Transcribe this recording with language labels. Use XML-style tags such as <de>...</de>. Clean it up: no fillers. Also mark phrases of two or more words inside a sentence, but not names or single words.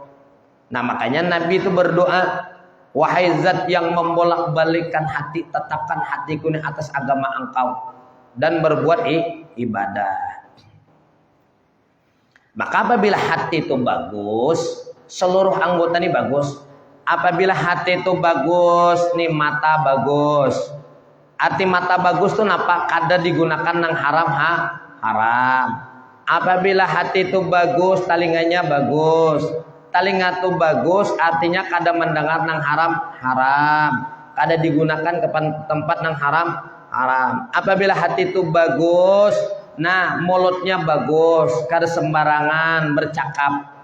<id>Nah makanya Nabi itu berdoa, wahai zat yang membolak-balikkan hati, tetapkan hatiku ini atas agama Engkau dan berbuat ibadah. Maka apabila hati itu bagus, seluruh anggota ini bagus. Apabila hati itu bagus, nih mata bagus.</id> <bjn>Hati mata bagus tuh napa? Kada digunakan nang haram. Apabila hati itu bagus, talinganya bagus. Talinga itu bagus, artinya kada mendengar nang haram. Kada digunakan ke tempat nang haram. Apabila hati itu bagus, nah mulutnya bagus, kada sembarangan bercakap.</bjn>